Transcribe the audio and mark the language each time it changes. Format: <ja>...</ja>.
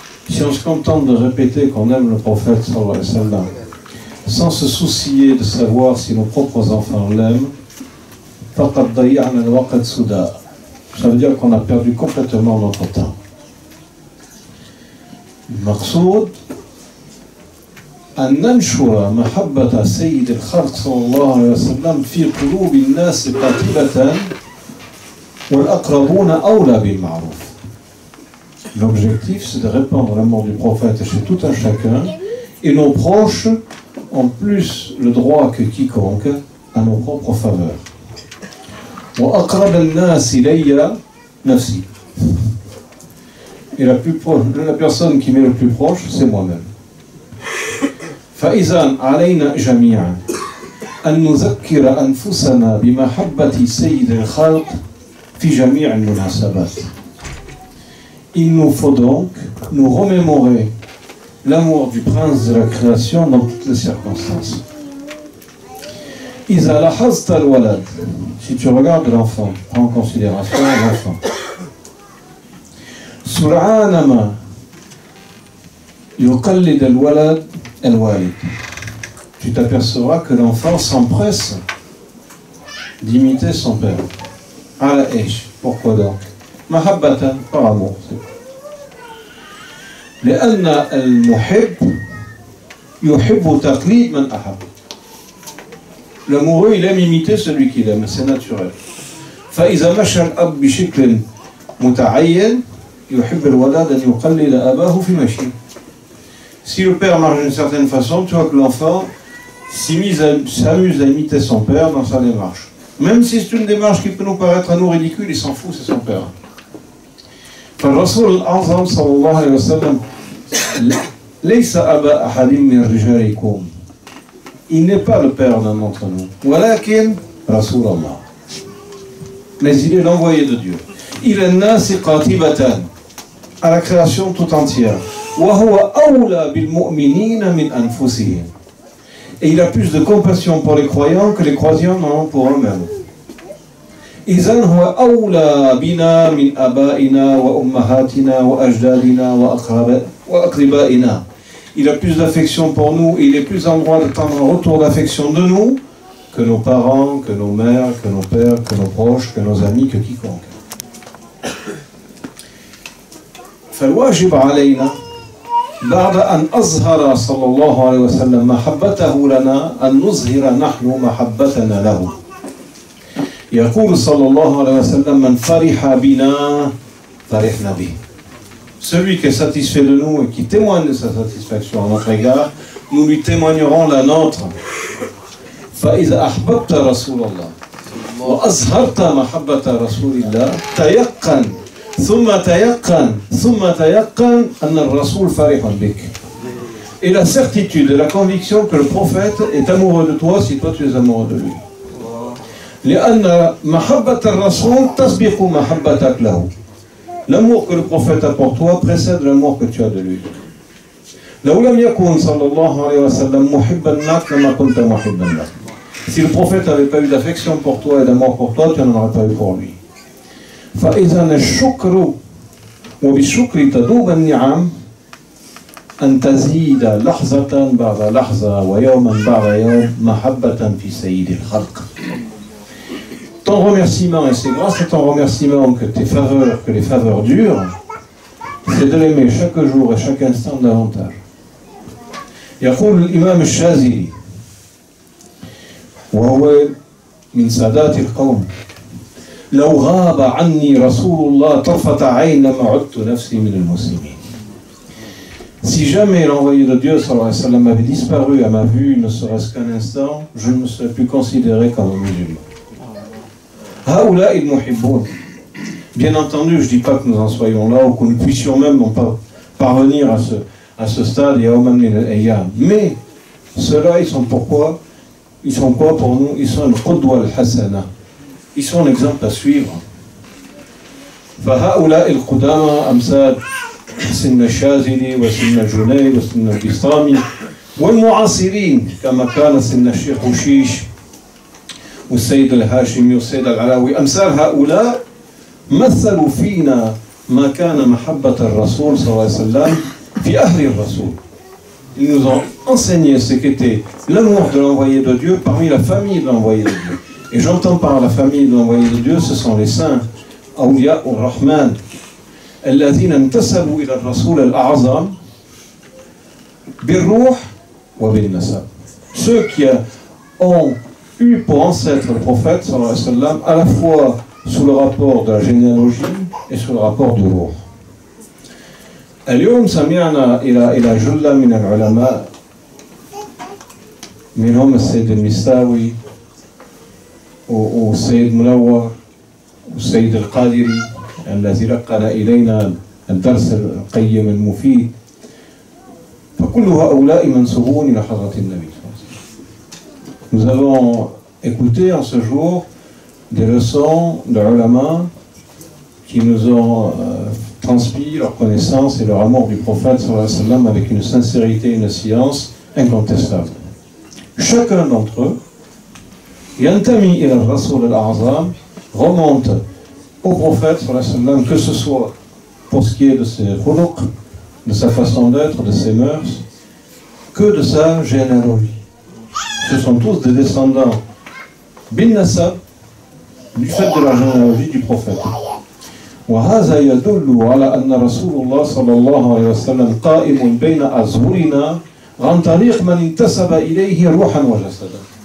<fr>Si on se contente de répéter qu'on aime le prophète sallallahu alayhi wa sallam, sans se soucier de savoir si nos propres enfants l'aiment, ça veut dire qu'on a perdu complètement notre temps.</fr> <ar>المقصود أن ننشر محبة سيد الخلق صلى الله عليه وسلم في قلوب الناس قاتلة والأقربون أولى بالمعروف.</ar> <fr>L'objectif, c'est de répandre l'amour du prophète chez tout un chacun, et nos proches ont plus le droit que quiconque à nos propres faveurs.</fr> <ar>وأقرب الناس إلي نفسي.</ar> <fr>Et la personne qui m'est le plus proche, c'est moi-même.</fr> <ar>فإذا علينا جميعا أن نذكر أنفسنا بمحبة سيد الخلق في جميع المناسبات.</ar> <fr>Il nous faut donc nous remémorer l'amour du prince de la création dans toutes les circonstances.</fr> <ar>إذا لاحظت الولد,</ar> <fr>si tu regardes l'enfant, prends en considération l'enfant.</fr> <ar>سرعان ما يقلد الولد الوالد.</ar> <fr>Tu t'apercevras que l'enfant s'empresse d'imiter son père.</fr> <ar>على إيش?</ar> <fr>Pourquoi donc? محبة, par amour.</fr> <ar>لأن المحب يحب تقليد من أحب.</ar> <fr>L'amoureux, il aime imiter celui qu'il aime, c'est naturel.</fr> <ar>فإذا مشى الأب بشكل متعين يحب الولد أن يقلد أباه في مشيه.</ar> <fr>Si le père marche d'une certaine façon, tu vois que l'enfant s'amuse à imiter son père dans sa démarche. Même si c'est une démarche qui peut nous paraître à nous ridicule, il s'en fout, c'est son père.</fr> <ar>فالرسول الأعظم صلى الله عليه وسلم ليس أبا أحد من رجالكم.</ar> <fr>Il n'est pas le père d'un d'entre nous.</fr> <ar>ولكن رسول الله.</ar> <fr>Mais il est l'envoyé de Dieu.</fr> <ar>إلى الناس قاطبة,</ar> <fr>à la création tout entière.</fr> <ar>وهو أولى بالمؤمنين من أنفسهم.</ar> <fr>Et il a plus de compassion pour les croyants que les croyants n'en ont pour eux-mêmes.</fr> <ar>إذن هو أولى بنا من آبائنا وأمهاتنا وأجدادنا وأقربائنا.</ar> <fr>Il a plus d'affection pour nous, il est plus en droit de tendre un retour d'affection de nous que nos parents, que nos mères, que nos pères, que nos proches, que nos amis, que quiconque.</fr> <ar>فالواجب علينا بعد أن أظهر صلى الله عليه وسلم محبته لنا أن نظهر نحن محبتنا له. يقول صلى الله عليه وسلم من فرح بنا فرحنا به.</ar> <fr>Celui qui est satisfait de nous et qui témoigne de sa satisfaction à notre égard, nous lui témoignerons la nôtre.</fr> <ar>فإذا أحببت رسول الله وأظهرت محبة رسول الله تيقن ثم تيقن أن الرسول فرح بك.</ar> <fr>Et la certitude et la conviction que le prophète est amoureux de toi si toi tu es amoureux de lui.</fr> <ar>لأن محبة الرسول تسبق محبتك له.</ar> <fr>L'amour que le prophète a pour toi précède l'amour que tu as de lui.</fr> <ar>لو لم يكن صلى الله عليه وسلم محبا لك لما كنت محبا له.</ar> <fr>Si le prophète n'avait pas eu d'affection pour toi et d'amour pour toi, tu n'en aurais pas eu pour lui.</fr> <ar>فإذا الشكر وبالشكر تدوب النعم أن تزيد لحظة بعد لحظة ويوما بعد يوم محبة في سيد الخلق.</ar> <fr>Ton remerciement, et c'est grâce à ton remerciement que les faveurs durent, c'est de l'aimer chaque jour et chaque instant davantage.</fr> <ar>يقول الإمام الشاذلي وهو من سادات القوم: لو غاب عني رسول الله طرفة عين لما عدت نفسي من المسلمين.</ar> <fr>Si jamais l'envoyé de Dieu sallallahu alayhi wa sallam avait disparu à ma vue, ne serait-ce qu'un instant, je ne me serais plus considéré comme un musulman.</fr> <ar>Haoula il muhibboun.</ar> <fr>Bien entendu, je ne dis pas que nous en soyons là ou que nous puissions même pas parvenir à ce stade, mais ceux-là, ils sont pourquoi? Ils sont quoi pour nous? Ils sont le</fr> <ar>qudwa al-hasana.</ar> <fr>Ils sont l'exemple à suivre.</fr> <ar>فهؤلاء القدامى أمثال سن الشاذلي وسن الجنيد وسن البسطامي والمعاصرين كما كان سن الشيخ وشيش والسيد الهاشمي والسيد العلاوي. أمثال هؤلاء مثلوا فينا ما كان محبة الرسول صلى الله عليه وسلم في أهل الرسول.</ar> <fr>Ils nous ont enseigné ce qu'était l'amour de l'envoyé de Dieu parmi la famille de l'envoyé de Dieu. Et j'entends par la famille de l'envoyé de Dieu, ce sont les saints,</fr> <ar>Awliya ur-Rahman, الذين انتسبوا إلى الرسول الأعظم بالروح وبالنسب.</ar> <fr>Ceux qui ont eu pour ancêtre le prophète sallallahu alayhi wa sallam, à la fois sous le rapport de la généalogie et sous le rapport du ruh.</fr> <ar>اليوم سمعنا إلى جلة من العلماء منهم السيد المستاوي والسيد منور والسيد القادري الذي لقن إلينا الدرس القيم المفيد، فكل هؤلاء منسوبون إلى حضرة النبي.</ar> <fr>Nous avons écouté en ce jour des leçons de ulama qui nous ont transmis leur connaissance et leur amour du prophète sallallahu alayhi wa sallam avec une sincérité et une science incontestable. Chacun d'entre eux,</fr> <ar>yantami ila al-Rasul al-A'zam,</ar> <fr>remonte au prophète sallallahu alayhi wa sallam, que ce soit pour ce qui est de ses khuluq, de sa façon d'être, de ses mœurs, que de sa généalogie. Ce sont tous des descendants</fr> <ar>bin nasab,</ar> <fr>du fait de la généalogie du prophète.</fr> <ar>وهذا يدل على أن رسول الله صلى الله عليه وسلم قائم بين أظهرنا عن طريق من انتسب إليه روحا وجسدا.</ar>